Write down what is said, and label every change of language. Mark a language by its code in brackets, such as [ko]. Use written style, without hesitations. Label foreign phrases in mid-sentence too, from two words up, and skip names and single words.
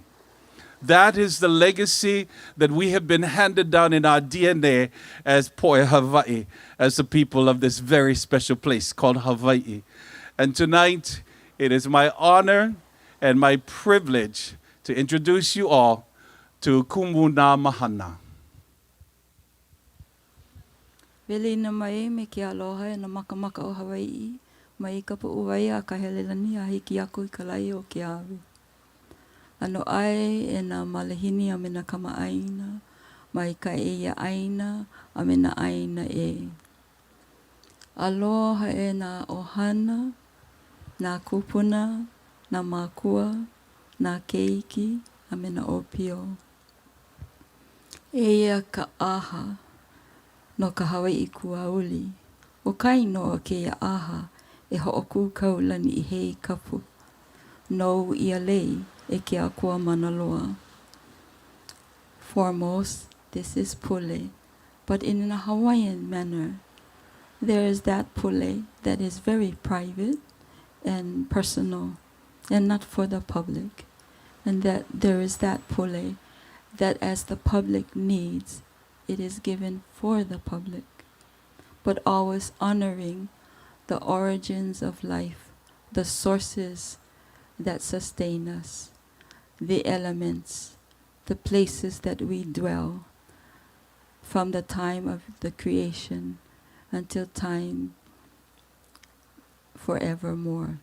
[en] That is the legacy that we have been handed down in our DNA as Poe Hawaii, as the people of this very special place called Hawaii. And tonight, it is my honor and my privilege to introduce you all to Kumuna Mahana. [haw] Velina mai me ke aloha e na makamaka o Hawai'i, mai ka pu'uai a ka helelani a hiki aku I ka lai o ke awi. Ano ai e na malahini a me na kama aina, mai ka eia aina a me na aina e. Aloha e na ohana, na kupuna, na makua, na keiki, a me na opio. Eia ka aha no ka Hawai'i Kuauli. O kai noa ke ia aha e ho'oku kaulani I hei kapu. No ia lei e ke akua manaloa. [en] Foremost, this is Pule, but in a Hawaiian manner, there is that Pule that is very private and personal and not for the public. And that there is that Pule that as the public needs, it is given for the public, but always honoring the origins of life, the sources that sustain us, the elements, the places that we dwell, from the time of the creation until time forevermore.